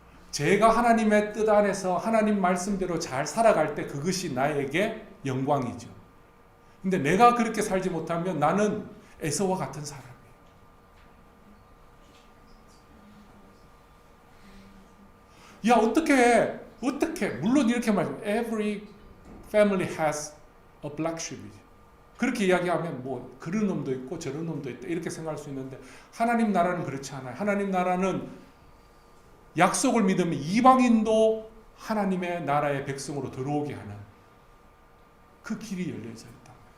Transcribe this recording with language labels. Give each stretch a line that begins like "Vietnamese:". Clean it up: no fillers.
Korean: 제가 하나님의 뜻 안에서 하나님 말씀대로 잘 살아갈 때 그것이 나에게 영광이죠. 근데 내가 그렇게 살지 못하면 나는 에서와 같은 사람이에요. 야 어떻게 물론 이렇게 말해요.
English: Every family has a black sheep.
Korean: 그렇게 이야기하면 뭐 그런 놈도 있고 저런 놈도 있다 이렇게 생각할 수 있는데 하나님 나라는 그렇지 않아요. 하나님 나라는 약속을 믿으면 이방인도 하나님의 나라의 백성으로 들어오게 하는 그 길이 열려져 있다.